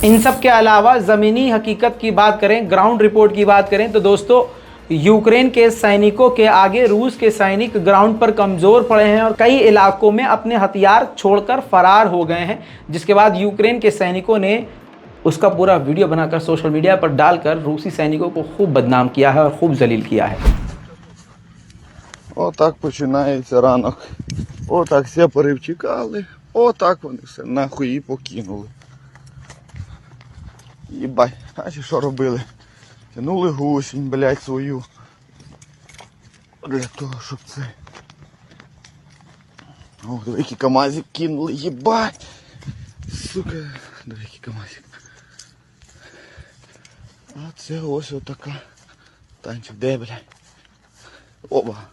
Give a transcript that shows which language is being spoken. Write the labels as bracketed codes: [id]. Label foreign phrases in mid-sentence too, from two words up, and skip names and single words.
[hi] इन सब के अलावा ज़मीनी हकीकत की बात करें, ग्राउंड रिपोर्ट की बात करें तो दोस्तों यूक्रेन के सैनिकों के आगे रूस के सैनिक ग्राउंड पर कमज़ोर पड़े हैं और कई इलाकों में अपने हथियार छोड़कर फरार हो गए हैं, जिसके बाद यूक्रेन के सैनिकों ने उसका पूरा वीडियो बनाकर सोशल मीडिया पर डालकर रूसी सैनिकों को खूब बदनाम किया है और खूब जलील किया है। [uk] Отак починається ранок. Отак всі перевчекали. Отак вони все нахуй і покинули. Їбать, а що робили? Тянули гусінь, блядь, свою. Для того, щоб це... О, диви, який камазик кинули, їбать! Сука, диви, який камазик. А це ось отака. Танчик, де, блядь? Оба.